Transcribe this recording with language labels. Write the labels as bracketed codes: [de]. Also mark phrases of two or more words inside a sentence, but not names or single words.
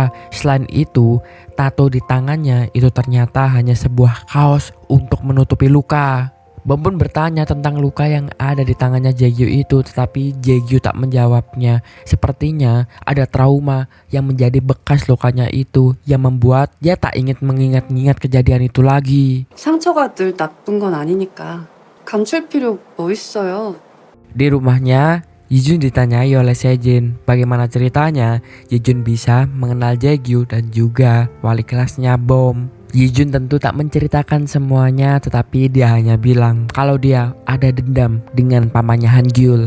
[id] Selain itu, tato di tangannya itu ternyata hanya sebuah kaos untuk menutupi luka. Bom pun bertanya tentang luka yang ada di tangannya Jaegyu itu, tetapi Jaegyu tak menjawabnya. Sepertinya ada trauma yang menjadi bekas lukanya itu yang membuat dia tak ingin mengingat-ingat kejadian itu lagi. [ko] 상처가 늘 나쁜 건 아니니까 감출 필요 뭐 있어요? [id] Di rumahnya, Yijun ditanyai oleh Sejin bagaimana ceritanya Yijun bisa mengenal Jaegyu dan juga wali kelasnya Bom. Yijun tentu tak menceritakan semuanya, tetapi dia hanya bilang kalau dia ada dendam dengan pamannya Hangyul.